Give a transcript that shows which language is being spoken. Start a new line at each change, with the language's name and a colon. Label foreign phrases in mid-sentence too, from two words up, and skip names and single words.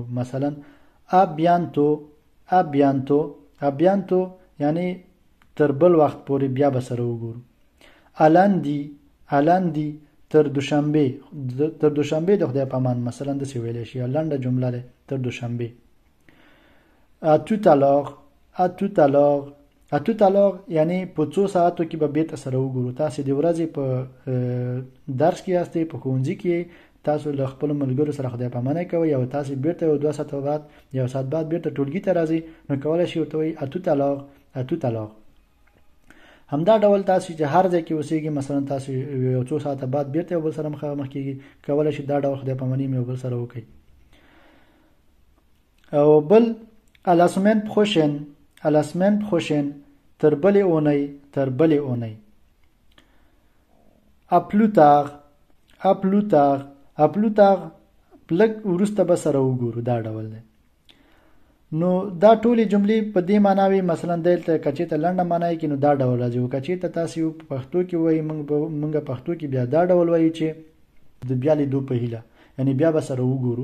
Pashto: مثلا
French: à bientôt, à bientôt, à bientôt
Pashto: یعنی تر بل وخت پورې بیا به سره وګورو.
French: à lundi, à lundi
Pashto: تر دوشنبه، تر دوشنبه د خدای په امان مثلا داسې ویلی شي، لنډه جمله ده تر دوشنبه.
French: à tout à l'heure, à tout à l'heure, à tout à l'heure
Pashto: یعنی په څو ساعتو کې به بیرته سره وګورو. تاسې د ورځې په درس کې یاستئ، په ښوونځي کې تاسو له خپلو ملګرو سره خدای پاماني کوئ او تاسو بیرته یو 2 ساعته بعد یو ساعت بعد بیرته ټولګي ته راځئ نو کولی شئ ورته وایي اتو طلاق. همدا ډول تاسو چې هر ځای کې اوسېږئ، مثلا تاسو یو څو ساعته بعد بیرته یو بل سره مخامخ کېږئ، کولی شئ دا ډول خدای پاماني یو بل سره وکړئ. او بل
French: à la semaine prochaine
Pashto: تر بلې اونۍ
French: à plus tard
Pashto: لږ وروسته به سره وګورو، دا ډول دی. نو دا ټولې جملې په دې معنا وي، مثلا دلته کچې ته لنډه معنا یې کې نو دا ډول راځي، او کچې ته تاسو په پښتو کې وایي موږ پښتو کې بیا دا ډول وایو چې د بیا لیدو په هیله، یعنی بیا به سره وګورو.